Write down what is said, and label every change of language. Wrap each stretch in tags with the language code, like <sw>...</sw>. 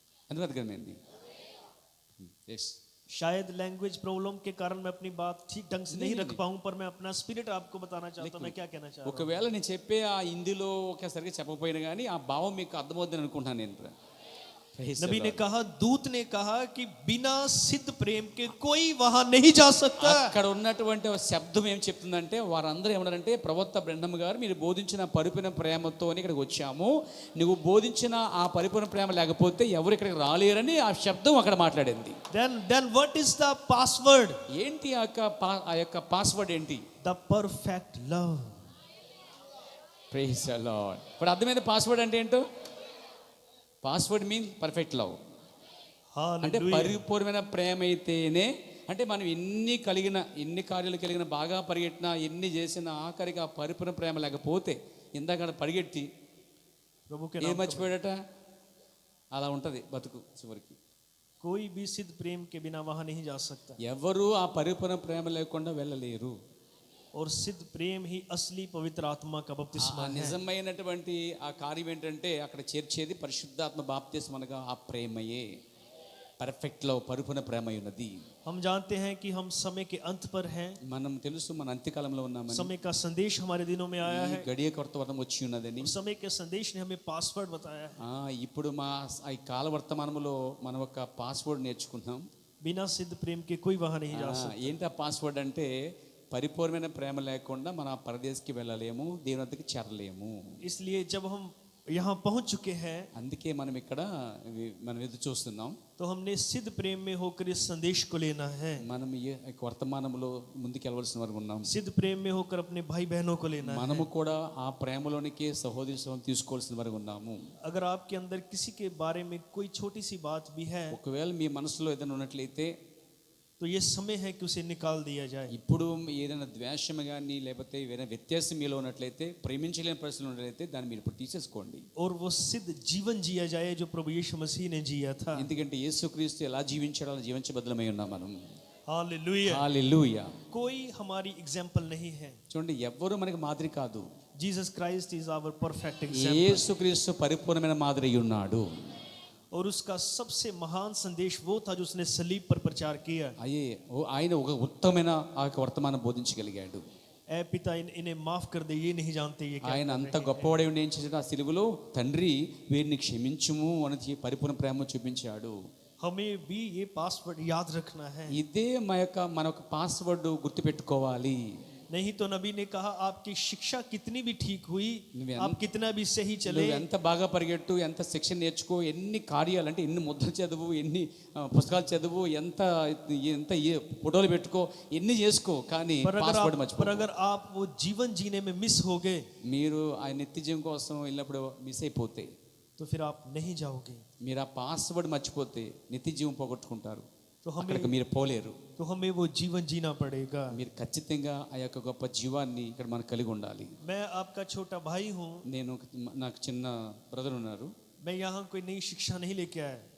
<te>ఎందుకు అర్థమైంది?</te> <hi>शायद लैंग्वेज प्रॉब्लम के कारण मैं अपनी बात ठीक ढंग से नहीं रख पाऊं, पर मैं अपना स्पिरिट आपको बताना चाहता हूं। मैं क्या कहना चाहता हूं?</hi> <te>ఒకవేళ నేను చెప్పే ఆ హిందీలో ఒకేసారిగా చెప్పకపోయినా కానీ ఆ భావం మీకు అర్థమవుతుందని అనుకుంటున్నాను నేను.</te> <hi>नबी ने कहा, दूत ने कहा कि बिना सिद्ध प्रेम के कोई वहां नहीं जा सकता।</hi> <te>అక్కడ ఉన్నటువంటి శబ్దం ఏం చెప్తుందంటే వారందరూ ఏమన్నారంటే, ప్రవక్త బ్రహ్మం గారు మీరు బోధించిన పరిపూర్ణ ప్రేమతో ఇక్కడికి వచ్చాము, నువ్వు బోధించిన ఆ పరిపూర్ణ ప్రేమ లేకపోతే ఎవరు ఇక్కడికి రాలేరని ఆ శబ్దం అక్కడ మాట్లాడింది.</te> <en>then what is the password?</en> <te>ఏంటి ఆ యొక్క పాస్వర్డ్ ఏంటి?</te> <en>the perfect love. Praise the Lord.</en> <te>ఇప్పుడు అర్థమైంది పాస్వర్డ్ అంటే ఏంటో?</te> <en>Password means perfect love.</en> <te>అంటే పరిపూర్ణమైన ప్రేమ అయితేనే, అంటే మనం ఎన్ని కార్యాలు కలిగిన, బాగా పరిగెట్టినా, ఎన్ని చేసినా, ఆఖరికి ఆ పరిపూర్ణ ప్రేమ లేకపోతే, ఇందాక పరిగెట్టి ఏం మర్చిపోయాడట, అలా ఉంటది బతుకు చివరికి.</te> <hi>कोई भी सिद्ध प्रेम के बिना वहां नहीं जा सकता।</hi> <te>ఎవరు ఆ పరిపూర్ణ ప్రేమ లేకుండా వెళ్ళలేరు.</te> <hi>और सिद्ध प्रेम ही असली पवित्र आत्मा का बपतिस्मा है।</hi> <te>నిజమైనటువంటి ఆ కార్యం ఏంటంటే అక్కడ చేర్చేది పరిశుద్ధాత్మ బాప్తిస్మ అనగా ఆ ప్రేమయే.</te> <en>perfect love,</en> <te>పరిపూర్ణ ప్రేమ ఉన్నది.</te> <hi>हम जानते हैं कि हम समय के अंत पर हैं।</hi> <te>మనం తెలుసు మన అంత్యకాలంలో ఉన్నామని.</te> <hi>समय का संदेश हमारे दिनों में आया है।</hi> <te>గడియ కొత్త వర్తం వచ్చి ఉన్నదని.</te> <hi>समय के संदेश ने हमें पासवर्ड बताया है।</hi> <te>ఇప్పుడు ఈ కాల వర్తమానంలో మనం ఒక పాస్వర్డ్ నేర్చుకుంటాం.</te> <hi>बिना सिद्ध प्रेम के कोई वहां नहीं जा सकता।</hi> <te>ఏంటి ఆ పాస్వర్డ్ అంటే, పరిపూర్ణమైన ప్రేమ లేకుండా మనం ఆ పరదేశకి వెళ్ళలేము, దేవుని వద్దకు చేరలేము.</te> <hi>इसलिए जब हम यहाँ पहुंच चुके हैं,</hi> <te>అందుకే మనం ఇక్కడ ఎదురు చూస్తున్నాం.</te> <hi>तो हमने सिद्ध प्रेम में होकर इस संदेश को लेना है।</hi> <te>మనం ఈ వర్తమానంలో ముందుకు వెళ్ళవలసిన వారు ఉన్నాం.</te> <hi>सिद्ध प्रेम में होकर अपने भाई बहनों को लेना है।</hi> <te>మనము కూడా ఆ ప్రేమలోనికి సహోదరి సహోదరులను తీసుకోవాల్సిన వారు ఉన్నాము.</te> <hi>अगर आपके अंदर किसी के बारे में कोई छोटी सी बात भी है,</hi> <te>ఒకవేళ మీ మనసులో ఏదైనా ఉన్నట్లయితే,</te> <hi>तो तो ये समय है कि उसे निकाल दिया जाए।</hi> <te>ఇప్పుడు ఏదైనా ద్వేషం కానీ లేకపోతే ఏదైనా వ్యత్యాసం మీలో ఉన్నట్లయితే, ప్రేమించలేని పరిస్థితులు ఉన్నట్లయితే దాన్ని మీరు ఇప్పుడు తీసేసుకోండి.</te> <hi>और वो सिद्ध जीवन जिया जाए जो प्रभु यीशु मसीह ने जिया था।</hi> <te>ఎందుకంటే యేసుక్రీస్తు ఎలా జీవించాడో అలా జీవించబద్ధమై ఉన్నాం మనం.</te> <hi>हालेलुया।</hi> <te>హల్లెలూయా.</te> <hi>कोई हमारी एग्जाम्पल नहीं है।</hi> <te>చూడండి, ఎవ్వరూ మనకి మాదిరి కాదు.</te> <en>Jesus Christ is our perfect example.</en> <te>యేసుక్రీస్తు పరిపూర్ణమైన మాదిరి అయి ఉన్నాడు.</te> <hi>और उसका सबसे महान संदेश वो था जो उसने सलीब पर प्रचार किया।</hi> <te>ఆయన ఒక ఉత్తమమైన ఆ యొక్క వర్తమానం బోధించగలిగాడు.</te> <hi>ऐ पिता इन्हें माफ कर दे, ये नहीं जानते ये क्या</hi> <te>ఆయన అంత గొప్పవాడే ఉండి ఏం చేశాడు, ఆ సిలువలో తండ్రి వీరిని క్షమించుము అని పరిపూర్ణ ప్రేమ చూపించాడు.</te> <hi>हमें भी ये पासवर्ड याद रखना है।</hi> <te>ఇదే మన యొక్క పాస్వర్డ్ గుర్తుపెట్టుకోవాలి.</te> <hi>नहीं तो नबी ने कहा आपकी शिक्षा कितनी भी ठीक हुई,</hi> <te>నువ్వు</te> <hi>आप कितना भी सही चले,</hi> <te>నువ్వు ఎంత బాగా పరిగెట్టు, ఎంత శిక్షణ నేర్చుకో, ఎన్ని కార్యాలు అంటే ఎన్ని ముద్రలు చదువు, ఎన్ని పుస్తకాలు చదువు, ఎంత ఎంత ఫోటోలు పెట్టుకో, ఎన్ని చేసుకో, కానీ పాస్వర్డ్ మర్చిపో.</te> <hi>पर अगर आप वो जीवन जीने में मिस हो गए,</hi> <te>మీరు ఆ నిత్య జీవం కోసం వెళ్ళినప్పుడు మిస్ అయిపోతే,</te> <hi>तो फिर आप नहीं जाओगे।</hi> <te>మీరు ఆ పాస్వర్డ్ మర్చిపోతే నిత్య జీవం పోగొట్టుకుంటారు.</te> <hi>तो</hi> <te>అక్కడికి మీరు పోలేరు.</te> <hi>तो हमें वो जीवन जीना पड़ेगा।</hi> <te>మీరు ఖచ్చితంగా ఆ యొక్క గొప్ప జీవాన్ని ఇక్కడ మనం కలిగి ఉండాలి.</te> <hi>मैं आपका छोटा भाई हूँ।</hi> <te>నాకు చిన్న బ్రదర్ ఉన్నారు.</te> <hi>मैं यहाँ कोई नई शिक्षा नहीं लेके आया।</hi>